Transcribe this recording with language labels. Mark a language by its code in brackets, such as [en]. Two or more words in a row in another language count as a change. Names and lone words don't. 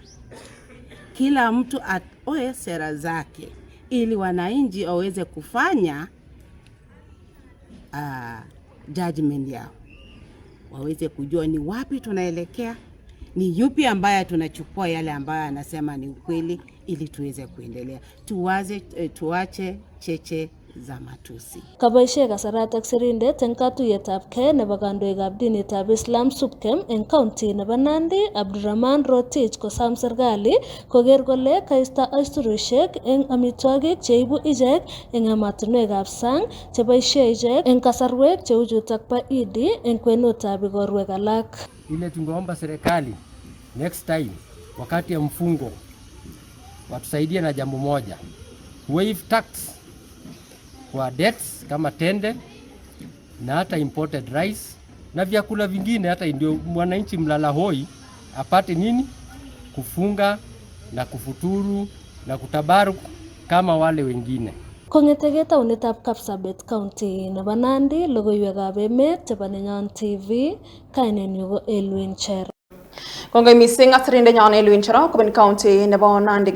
[sw] Kila mtu atoe sera zake ili wananchi waweze kufanya judgment yao, waweze kujua ni wapi tunaelekea, ni yupi ambaye tunachukua yale ambayo anasema ni ukweli, ili tuweze kuendelea. Tuache cheche za matusi. [kln] Kaboishe kasaratak sirindet eng katuyetab kee nebo kandoikab dinitab Islam SUPKEM eng county nebo Nandi Abdurrahman Rotich kosam serikali koker kole kaista aisurushek eng amitwogik cheibu ichek eng ematinwekab sang cheboishe ichek eng kasarwek cheu chutok pa Idi eng kwenutab igorwek alak. [sw] Ile tungeomba serikali [en] next time [sw] wakati ya mfungo watusaidie na jambo moja, [en] waive tax [sw] kwa dates kama tende na hata [en] imported rice [sw] na vyakula vingine, hata ndio mwananchi mlala hoi apate nini? Kufunga na kufuturu na kutabaruku kama wale wengine. [kln] Kong'etege taonitab Kapsabet County nebo Nandi, logoiwekab emet chebo Nenyon TV, kainenyu ko Elwin Cher. Kongoi mising asirindenyon Elwin Cher kobun county nebo Nandi.